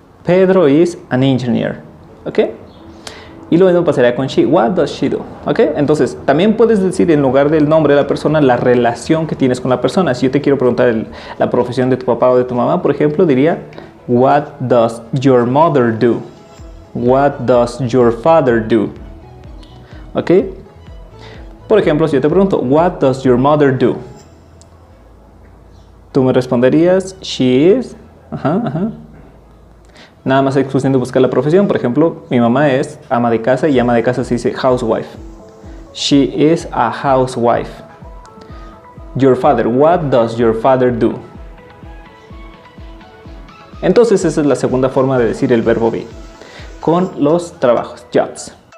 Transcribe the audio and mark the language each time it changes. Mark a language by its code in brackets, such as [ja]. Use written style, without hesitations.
[en] Pedro is an engineer. ¿Ok? [es] Y lo mismo pasaría con [en] she. What does she do? ¿Ok? [es] Entonces, también puedes decir en lugar del nombre de la persona, la relación que tienes con la persona. Si yo te quiero preguntar la profesión de tu papá o de tu mamá, por ejemplo, diría, [en] what does your mother do? What does your father do? [es] ¿Ok? Por ejemplo, si yo te pregunto, [en] What does your mother do? [es] Tú me responderías, [en] She is. [es] Ajá, ajá. Nada más es cuestión de buscar la profesión. Por ejemplo, mi mamá es ama de casa y ama de casa se dice housewife. [en] She is a housewife. Your father, what does your father do? [es] Entonces esa es la segunda forma de decir el verbo be. Con los trabajos, jobs.